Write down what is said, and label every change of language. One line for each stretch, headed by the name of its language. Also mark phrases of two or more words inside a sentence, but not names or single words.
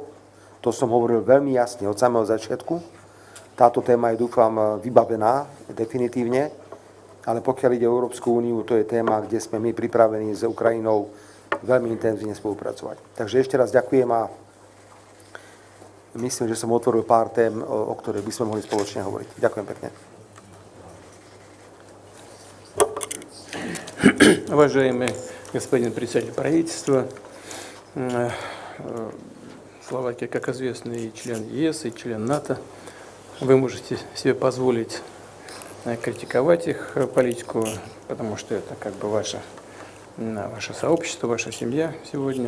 Slovak: To som hovoril veľmi jasne od samého začiatku. Táto téma je, dúfam, vybavená definitívne, ale pokiaľ ide o Európsku úniu, to je téma, kde sme my pripravení s Ukrajinou veľmi intenzívne spolupracovať. Takže ešte raz ďakujem a myslím, že som otvoril pár tém, o ktorých by sme mohli spoločne hovoriť. Ďakujem pekne.
Russian: Уважаемый господин председатель правительства, Словакия, как известно, и член ЕС, и член НАТО. Вы можете себе позволить критиковать их политику, потому что это как бы ваше сообщество, ваша семья сегодня.